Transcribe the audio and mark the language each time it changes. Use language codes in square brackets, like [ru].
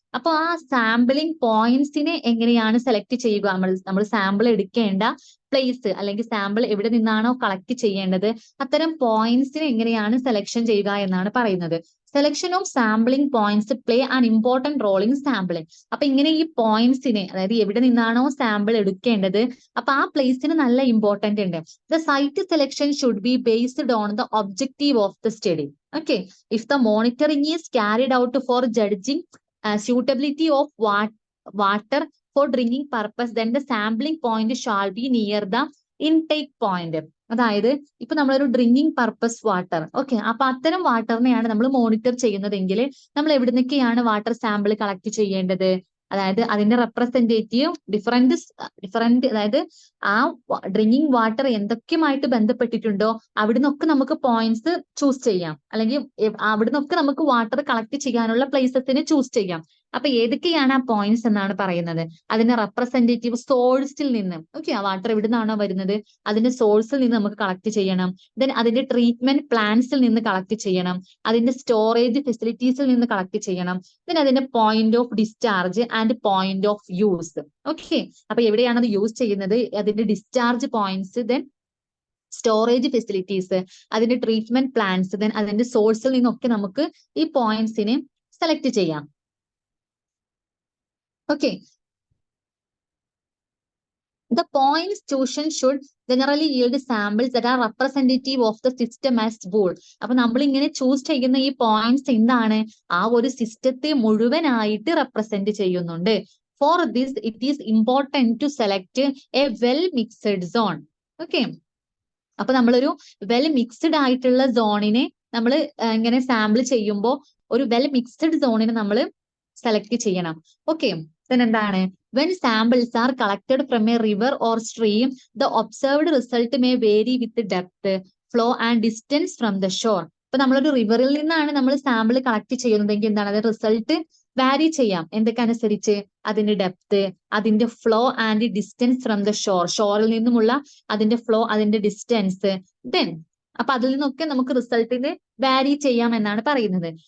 [ml] അപ്പൊ ആ സാമ്പിളിംഗ് പോയിന്റ്സിനെ എങ്ങനെയാണ് സെലക്ട് ചെയ്യുക, നമ്മൾ സാമ്പിൾ എടുക്കേണ്ട പ്ലേസ് അല്ലെങ്കിൽ സാമ്പിൾ എവിടെ നിന്നാണോ കളക്ട് ചെയ്യേണ്ടത് അത്തരം പോയിന്റ്സിനെ എങ്ങനെയാണ് സെലക്ഷൻ ചെയ്യുക എന്നാണ് പറയുന്നത്. [en] Selection of sampling points play an important role in sampling. [ml] അപ്പൊ ഇങ്ങനെ ഈ പോയിന്റ്സിനെ, അതായത് എവിടെ നിന്നാണോ സാമ്പിൾ എടുക്കേണ്ടത് അപ്പൊ ആ പ്ലേസിന് നല്ല ഇമ്പോർട്ടന്റ് ഉണ്ട്. [en] The site selection should be based on the objective of the study. Okay, if the monitoring is carried out for judging suitability of water for drinking purpose, then the sampling point shall be near the intake point. [ml] അതായത് ഇപ്പൊ നമ്മളൊരു drinking purpose water, okay, അപ്പൊ അത്തരം വാട്ടറിനെയാണ് നമ്മൾ monitor ചെയ്യുന്നതെങ്കിൽ നമ്മൾ എവിടെ നിന്നൊക്കെയാണ് water sample collect ചെയ്യേണ്ടത്, അതായത് അതിന്റെ റെപ്രസെന്റേറ്റീവ് ഡിഫറെന്റ് അതായത് ആ ഡ്രിങ്കിങ് വാട്ടർ എന്തൊക്കെയുമായിട്ട് ബന്ധപ്പെട്ടിട്ടുണ്ടോ അവിടെ നിന്നൊക്കെ നമുക്ക് പോയിന്റ്സ് ചൂസ് ചെയ്യാം, അല്ലെങ്കിൽ അവിടെ നിന്നൊക്കെ നമുക്ക് വാട്ടർ കളക്ട് ചെയ്യാനുള്ള പ്ലേസസിനെ ചൂസ് ചെയ്യാം. അപ്പൊ ഏതൊക്കെയാണ് ആ പോയിന്റ്സ് എന്നാണ് പറയുന്നത്, അതിന്റെ റെപ്രസെന്റേറ്റീവ് സോഴ്സിൽ നിന്ന്. ഓക്കെ, ആ വാട്ടർ എവിടെ നിന്നാണോ വരുന്നത് അതിന്റെ സോഴ്സിൽ നിന്ന് നമുക്ക് കളക്ട് ചെയ്യണം. ദെൻ അതിന്റെ ട്രീറ്റ്മെന്റ് പ്ലാന്റ്സിൽ നിന്ന് കളക്ട് ചെയ്യണം, അതിന്റെ സ്റ്റോറേജ് ഫെസിലിറ്റീസിൽ നിന്ന് കളക്ട് ചെയ്യണം, ദെൻ അതിന്റെ point of discharge and point of use. Okay, അപ്പൊ എവിടെയാണ് അത് യൂസ് ചെയ്യുന്നത്, അതിന്റെ discharge points, then storage facilities, അതിന്റെ ട്രീറ്റ്മെന്റ് പ്ലാന്റ്സ്, ദെൻ അതിന്റെ സോഴ്സിൽ നിന്നൊക്കെ നമുക്ക് ഈ പോയിന്റ്സിനെ സെലക്ട് ചെയ്യാം. [en] Okay, the points chosen should generally yield samples that are representative of the system as whole. [ml] അപ്പൊ നമ്മൾ ഇങ്ങനെ ചൂസ് ചെയ്യുന്ന ഈ പോയിന്റ്സ് എന്താണ്, ആ ഒരു സിസ്റ്റത്തെ മുഴുവനായിട്ട് റെപ്രസെന്റ് ചെയ്യുന്നുണ്ട്. [en] For this it is important to select a well mixed zone. [ml] Okay, അപ്പൊ നമ്മളൊരു വെൽ മിക്സ്ഡ് ആയിട്ടുള്ള സോണിനെ നമ്മൾ ഇങ്ങനെ സാമ്പിൾ ചെയ്യുമ്പോൾ ഒരു വെൽ മിക്സ്ഡ് സോണിനെ നമ്മൾ സെലക്ട് ചെയ്യണം. [en] Okay, then എന്താണ്, when samples are collected from a river or stream, the observed result may vary with the depth, flow and distance from the shore. [ml] ഇപ്പൊ നമ്മളൊരു റിവറിൽ നിന്നാണ് നമ്മൾ സാമ്പിൾ കളക്ട് ചെയ്യുന്നതെങ്കിൽ എന്താണ്, അത് റിസൾട്ട് വാരി ചെയ്യാം. എന്തൊക്കെ അനുസരിച്ച്, അതിന്റെ ഡെപ്ത്, അതിന്റെ flow and [en] distance from the shore, [ml] ഷോറിൽ നിന്നുമുള്ള അതിന്റെ ഫ്ലോ, അതിന്റെ ഡിസ്റ്റൻസ്, ദെൻ അപ്പൊ അതിൽ നിന്നൊക്കെ നമുക്ക് റിസൾട്ടിന് വാരി ചെയ്യാം എന്നാണ് പറയുന്നത്.